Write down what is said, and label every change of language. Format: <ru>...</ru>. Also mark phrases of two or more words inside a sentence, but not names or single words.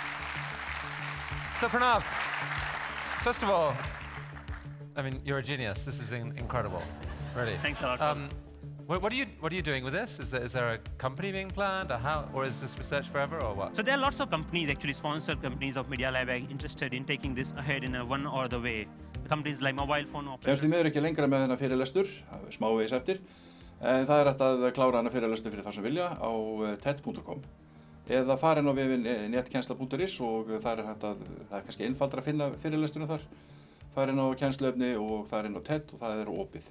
<en>So Pranav, first of all, I mean, you're a genius. This is incredible, really. Thanks a lot. What are you doing with this? Is there a company being planned, or is this research forever, or what? So there are lots of companies, actually sponsored companies of Media Lab, interested in taking this ahead in one or other way. Companies like mobile phone operators.</en> <is>Kemst því miður ekki lengra með þennan fyrirlestur, smávegis eftir, en það hægt að klára hana fyrirlestur fyrir þá sem vilja á TED.com. Eða fara inn á vefinn netkennsla.is og það er kannski einfaldara að finna fyrirlesturinn þar. Fara inn á kennsluefni og það inn á TED og það opið.</is>